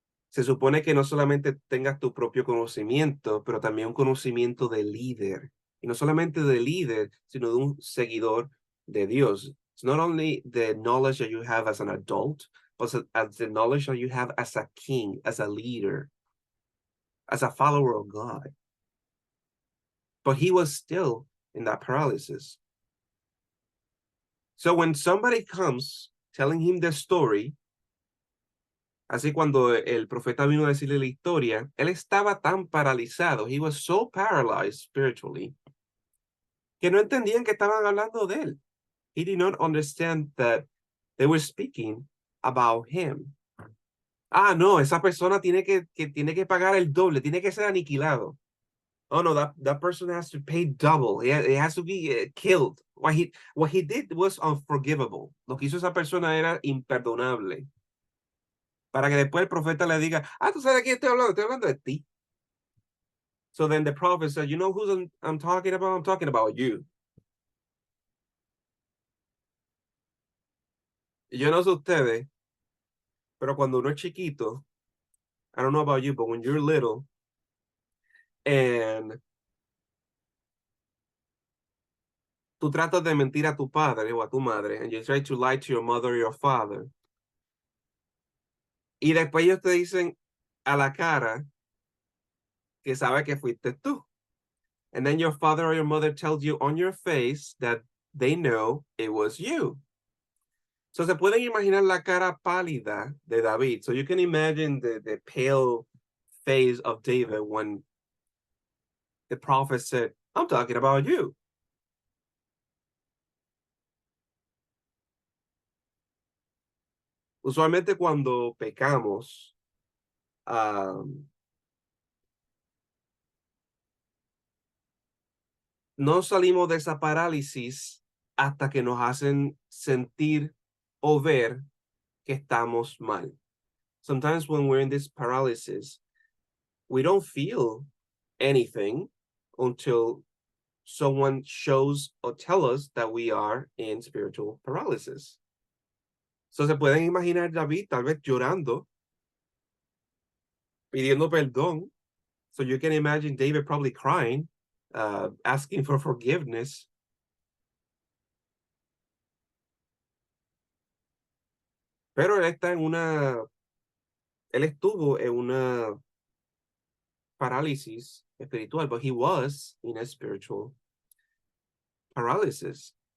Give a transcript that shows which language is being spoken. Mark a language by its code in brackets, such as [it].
[es] Se supone que no solamente tengas tu propio conocimiento, pero también un conocimiento de líder. Y no solamente de líder, sino de un seguidor de Dios. [en] It's not only the knowledge that you have as an adult, but as the knowledge that you have as a king, as a leader, as a follower of God. But he was still in that paralysis. So when somebody comes telling him the story, [es] así cuando el profeta vino a decirle la historia, él estaba tan paralizado, [en] he was so paralyzed spiritually, [es] que no entendían que estaban hablando de él. [en] He did not understand that they were speaking about him. [es] Ah, no, esa persona tiene que pagar el doble, tiene que ser aniquilado. [en] Oh no, that person has to pay double. It has to be killed. What he did was unforgivable. [es] Lo que hizo esa persona era imperdonable. Para que después el profeta le diga, tú sabes de quién estoy hablando de ti. [en] So then the prophet said, you know who I'm talking about? I'm talking about you. [es] Y yo no sé ustedes, pero cuando uno es chiquito, [en] I don't know about you, but when you're little, and [es] tú tratas de mentir a tu padre o a tu madre, [en] and you try to lie to your mother or your father, [es] y después ellos te dicen a la cara que sabe que fuiste tú. [en] And then your father or your mother tells you on your face that they know it was you. [es] So se pueden imaginar la cara pálida de David. [en] So you can imagine the pale face of David when the prophet said, I'm talking about you. [es] Usualmente cuando pecamos, no salimos de esa parálisis hasta que nos hacen sentir o ver que estamos mal. [en] Sometimes when we're in this paralysis, we don't feel anything until someone shows or tell us that we are in spiritual paralysis. [es] So, se pueden imaginar David tal vez llorando, pidiendo perdón. [en] So you can imagine David probably crying, asking for forgiveness. [es] Pero él estuvo en una parálisis espiritual, [en] but he was in a spiritual paralysis.